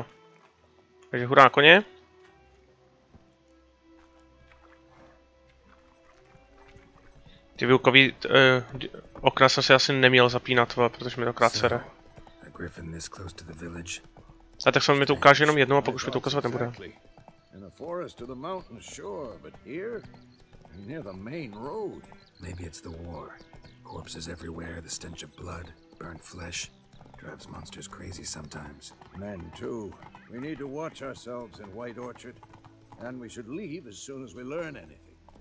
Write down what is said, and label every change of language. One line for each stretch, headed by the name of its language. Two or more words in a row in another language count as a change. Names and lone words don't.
Czech: Takže hurá na koně. Ty výukový okna jsem si asi neměl zapínat, protože mi to krát sere. A tak se mi to ukáže jenom jednou a pak už mi to ukazovat nebude.
English: In the forest to the mountain shore, but here, near the main road. Maybe it's the war. Corpses everywhere, the stench of blood, burnt flesh. Drives monsters crazy sometimes. Men too. We need to watch ourselves in White Orchard. And we should leave as soon as we learn anything.